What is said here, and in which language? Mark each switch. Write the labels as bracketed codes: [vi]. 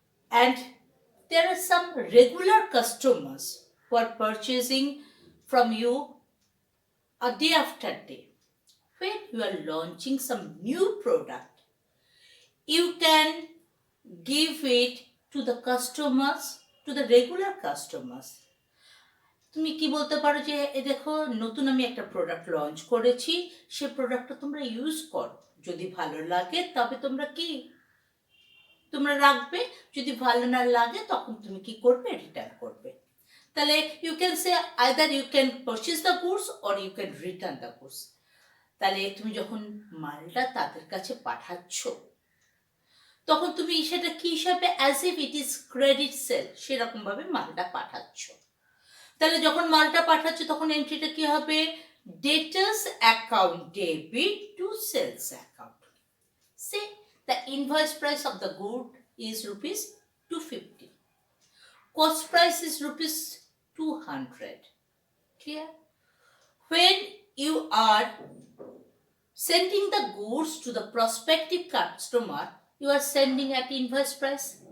[en] And there are some regular customers who are purchasing from you a day after day. When you are launching some new product, you can give it to the customers, to the regular customers. [bn] তুমি কি বলতে পারো যে দেখো নতুন আমি একটা product launch করেছি, সে প্রোডাক্টটা তোমরা ইউজ করো, যদি ভালো লাগে তবে তোমরা রাখবে, যদি ভালো না লাগে তখন তুমি কি করবে, রিটার্ন করবে। তাহলে [en] You can say either you can purchase the goods or you can return the goods. [bn] তাহলে তুমি যখন মালটা তাদের কাছে পাঠাচ্ছ তখন তুমি সেটা কি হিসাবে, [en] as if it is credit sale, [bn] সেরকম ভাবে মালটা পাঠাচ্ছ। তাহলে যখন মালটা পাঠাচ্ছ তখন এন্ট্রিটা কি হবে, [en] Debtors account debit to sales account. Say the invoice price of the good is rupees 250. Cost price is rupees 200. Clear? When you are sending the goods to the prospective customer, you are sending at invoice price.